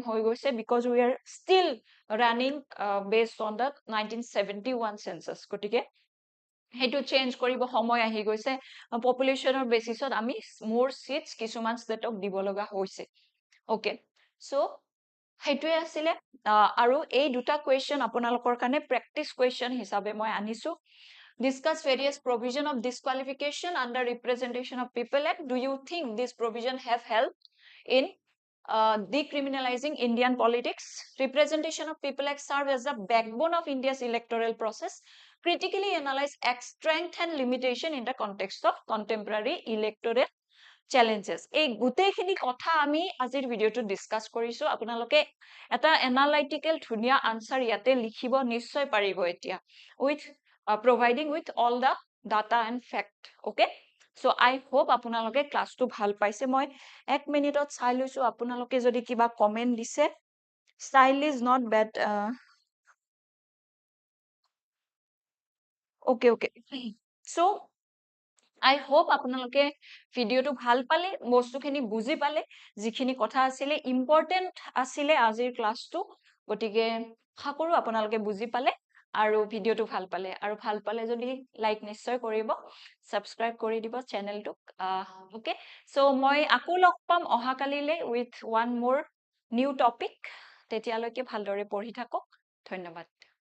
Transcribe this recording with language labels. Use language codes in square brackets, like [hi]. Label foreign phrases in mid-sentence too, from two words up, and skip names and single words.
[as] হৈ গৈছে [en] because we are still running based on the 1971 census [as] গতিকে হেতু চেঞ্জ কৰিব সময় আহি গৈছে পপুলেশনৰ বেসিছত আমি [en] more seats [as] কিছুমান স্টেটক দিব লগা হৈছে [en] okay so [as] হেতুৱে আছিল আৰু এই দুটা কোৱেশ্চন আপোনালোকৰ কাৰণে [en] practice question [as] হিচাপে মই আনিছো [en] discuss various provision of disqualification under Representation of People Act do you think this provision have helped in decriminalizing Indian politics Representation of People Act serve as the backbone of India's electoral process critically analyze its strength and limitation in the context of contemporary electoral challenges [as] এই গুটেইখিনি কথা আমি আজিৰ ভিডিওটো ডিসকাস কৰিছো আপোনালোকে এটা এনালাইটিক্যাল ধুনিয়া আনসাৰ ইয়াতে লিখিব নিশ্চয় পাৰিব এতিয়া [en] with providing with all the data and fact okay so I hope [as] আপোনালোকে ক্লাসটো ভাল পাইছে মই 1 মিনিটত চাই লৈছো আপোনালোকে যদি কিবা কমেন্ট দিছে [en] style is not bad okay so I hope [as] আপোনালোকে ভিডিওটো ভাল পালে বস্তুখিনি বুজি পালে যিখিনি কথা আছিল ইম্পৰ্টেন্ট আছিল আজিৰ ক্লাসটো গটিকে আশা কৰো আপোনালোকে বুজি পালে আৰু ভিডিওটো ভাল পালে যদি লাইক নিশ্চয় কৰিব সাবস্ক্ৰাইব কৰি দিব চেনেলটোক [en] okay so [as] মই আকৌ লগ পাম অহা কালিলে [en] with one more new topic [as] তেতিয়ালৈকে ভালদৰে পঢ়ি থাকক ধন্যবাদ